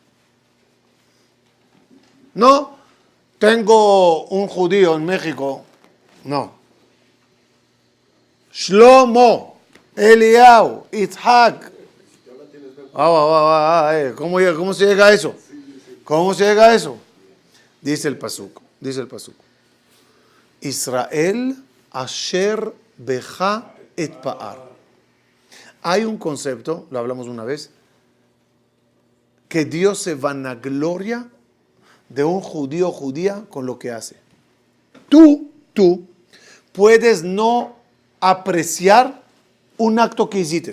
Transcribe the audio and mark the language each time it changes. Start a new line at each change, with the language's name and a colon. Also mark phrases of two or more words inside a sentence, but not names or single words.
Spanish: No, tengo un judío en México. No. Shlomo, Eliau, Itzhak. ¿Cómo se llega a eso? ¿Cómo se llega a eso? Dice el pasuk.
Hebrew: ישראל אשר בך אתפאר.
Spanish: Hay un concepto, lo hablamos una vez, que Dios se vanagloria de un judío o judía con lo que hace. Tú puedes no apreciar un acto que hiciste.